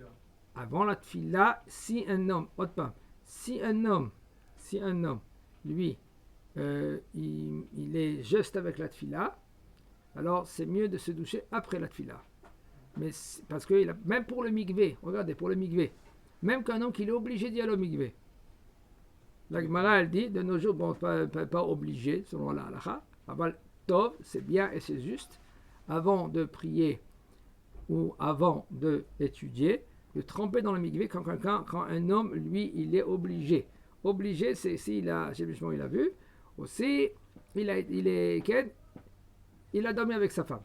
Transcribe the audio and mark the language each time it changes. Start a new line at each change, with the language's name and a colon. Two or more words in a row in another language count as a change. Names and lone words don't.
French: Avant la tfila, si un homme, si un homme, lui, il est juste avec la tfila, alors c'est mieux de se doucher après la tfila. Mais parce que même pour le mikvé, regardez, pour le mikvé, même qu'un homme qui est obligé d'y aller au mikvé, la Gemara elle dit, de nos jours, bon, pas obligé, selon la halakha,
Hebrew: אבל טוב,
French: c'est bien et c'est juste, avant de prier ou avant d'étudier, de tremper dans le mikvé quand un homme, lui, il est obligé. Obligé, c'est s'il a, il a vu, aussi, il a dormi avec sa femme.